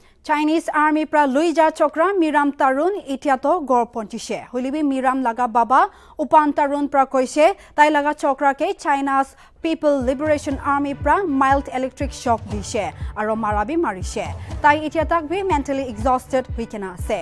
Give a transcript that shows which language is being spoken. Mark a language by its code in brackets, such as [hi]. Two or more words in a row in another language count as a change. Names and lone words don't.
[nag] Chinese Army pra Luija Chokra Miram Tarun itiato gor ponchise. Hulibi Miram laga baba Upan Tarun pra koise tai laga chokra ke China's People Liberation Army pra [en] mild electric shock [nag] dishe aro marabi marishe. Tai itiatak bi [en] mentally exhausted [nag] huikena ase.